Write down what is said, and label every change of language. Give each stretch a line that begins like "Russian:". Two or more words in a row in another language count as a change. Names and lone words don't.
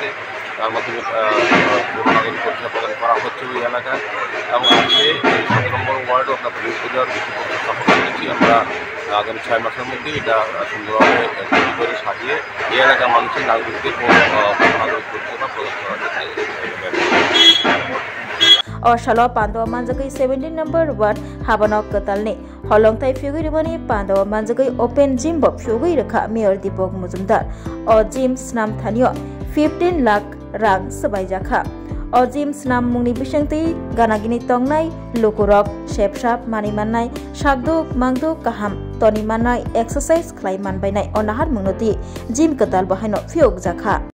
Bangla: তার মাধ্যমে পৌর নাগরিক পরিষেবা প্রদান করা হচ্ছে ওই এলাকায়। এবং আজকে 17 নম্বর ওয়ার্ডও আমরা ভূমি পূজার ভিত্তিপত্র স্থাপন করেছি। আমরা আগামী 6 মাসের মধ্যে এটা সুন্দরভাবে তৈরি করে সাজিয়ে এই এলাকার মানুষের নাগরিকদের নাগরিক পরিষেবা প্রদান করা যাচ্ছে।
Kok Borok: Oshalo Pandaw Manjagai 17
English: number Ward
Kok Borok: Habanok Katalni Holong Thai Fyogai Remani Pandaw Manjagai
English: Open Gym
Kok Borok: Bob Fyogai Rekha Mayor Deepak Mujumdar O Gym Snam Thanio 15 lakh rang Sabai Jakha O Gym Snam Mungni Bishangti Ganagini Tongnai Lukurok Shepshap Mani Manai Shagduk Mangduk Kaham Toni Manai Exercise Klaiman Bainai Onahar Mungnoti Gym Katal Bahaino Fyog Jakha